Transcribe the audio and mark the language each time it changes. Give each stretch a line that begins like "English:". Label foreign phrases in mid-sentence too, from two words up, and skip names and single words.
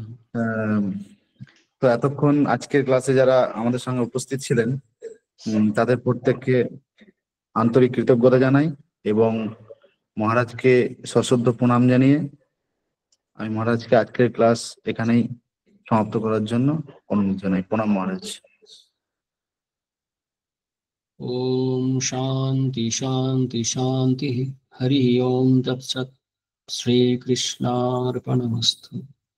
Bangla: তো এতক্ষণ আজকের ক্লাসে যারা আমাদের সঙ্গে উপস্থিত ছিলেন, তাদের প্রত্যেককে আন্তরিক কৃতজ্ঞতা জানাই এবং মহারাজকে সশ্রদ্ধ প্রণাম জানিয়ে আমি মহারাজকে আজকের ক্লাস এখানেই সমাপ্ত করার জন্য অনুরোধ জানাই। প্রণাম মহারাজ।
Sanskrit: ओम शांति शांति शांति। हरि ओम तत्सत्। श्री कृष्णार्पणमस्तु।